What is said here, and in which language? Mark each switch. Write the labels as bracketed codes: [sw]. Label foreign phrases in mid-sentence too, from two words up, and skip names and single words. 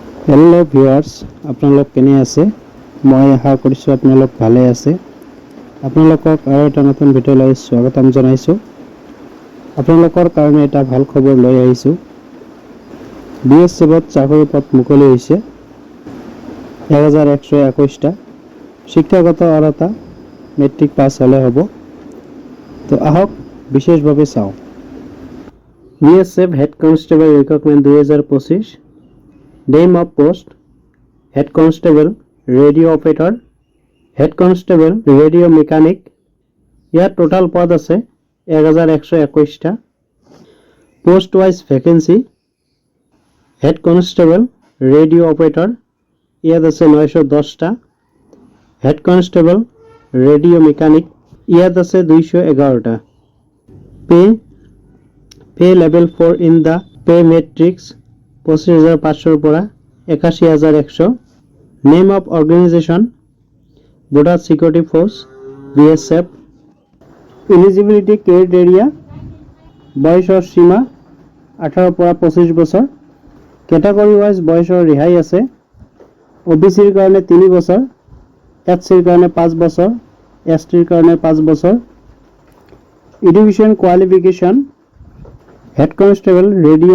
[as] हेलो ভিউয়ার্স আপোনালোক কেনে আছে মই আশা কৰিছো আপোনালোক ভালে আছে আপোনালোকক আৰু এটা নতুন ভিডিঅ লৈ স্বাগতম জনাইছো আপোনালোকৰ কাৰণে এটা ভাল খবৰ লৈ আহিছো বিএসএফত চাকৰি পদ মুকলি হৈছে 1121 টা শিক্ষাগত অৰ্হতা [en] matric pass [as] হলে হ'ব তো আহক বিশেষভাৱে চাও বিএসএফ [en] Head Constable Recruitment 2025 Name of post Head Constable Radio Operator Head Constable Radio Mechanic [as] ইয়াৰ total পদ আছে 1121 টা [en] Post wise vacancy Head Constable Radio Operator [as] ইয়াত আছে 910 টা [en] Head Constable Radio Mechanic [as] ইয়াত আছে 211 টা [en] Pay level 4 in the pay matrix 25,500 পৰা 81,100 Name of organization Border Security Force BSF Eligibility criteria [as] বয়সৰ সীমা 18 পৰা 25 বছৰ [en] Category wise [as] বয়সৰ ৰিহাই আছে OBC ৰ কাৰণে 3 বছৰ SC ৰ কাৰণে 5 বছৰ ST ৰ কাৰণে 5 বছৰ [en] Education qualification Head Constable Radio